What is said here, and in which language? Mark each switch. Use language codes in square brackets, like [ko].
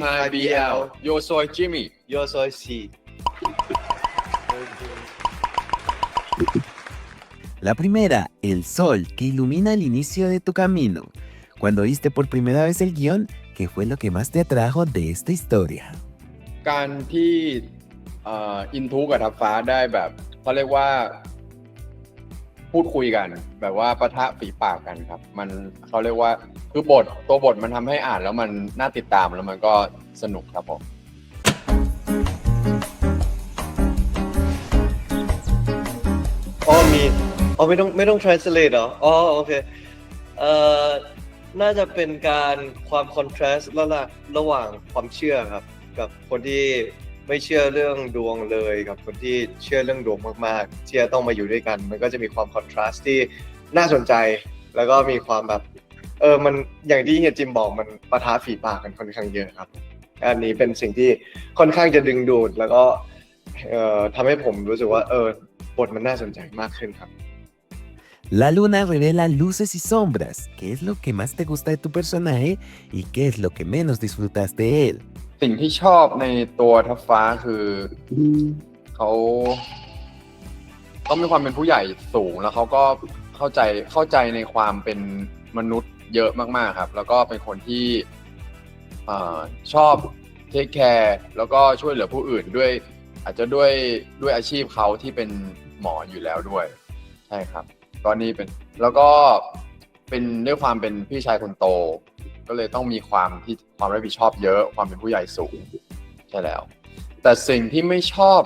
[es] JBL. Yo soy Jimmy. Yo soy C. La primera, el sol que ilumina el inicio de tu camino. Cuando viste por primera vez el guión, ¿qué fue lo que más te atrajo de esta historia? [th] การที่อินทูกับทับฟ้าได้แบบเขาเรียกว่าพูดคุยกันแบบว่าปะทะฝีปากกันครับมันเขาเรียกว่าคือบทตัวบทมันทำให้อ่านแล้วมันน่าติดตามแล้วมันก็สนุกครับผม อ๋อมีอ๋อไม่ต้อง translate เหรออ๋อโอเคเอ่อน่าจะเป็นการความ contrast ระหว่างความเชื่อครับกับคนที่ไม่เชื่อเรื่องดวงเลยกับคนที่เชื่อเรื่องดวงมากๆที่จะต้องมาอยู่ด้วยกันมันก็จะมีความ contrast ที่น่าสนใจแล้วก็มีความแบบ มันอย่างที่เฮียจิมบอกมันปะทะฝีปากกันค่อนข้างเยอะครับอันนี้เป็นสิ่งที่ค่อนข้างจะดึงดูดแล้วก็ทำให้ผมรู้สึกว่าบทมันน่าสนใจมากขึ้นครับ [es] La luna revela luces y sombras. ¿Qué es lo que más te gusta de tu personaje y qué es lo que menos disfrutaste de él? [th] สิ่งที่ชอบในตัวทับฟ้าคือเขามีความเป็นผู้ใหญ่สูงแล้วเขาก็เข้าใจในความเป็นมนุษย์เยอะมากๆครับแล้วก็เป็นคนที่ ชอบเทคแคร์แล้วก็ช่วยเหลือผู้อื่นด้วยอาจจะด้วยอาชีพเขาที่เป็นหมออยู่แล้วด้วยใช่ครับก็นี่เป็นแล้วก็เป็นด้วยความเป็นพี่ชายคนโตก็เลยต้องมีความรับผิดชอบเยอะความเป็นผู้ใหญ่สูงใช่แล้วแต่สิ่งที่ไม่ช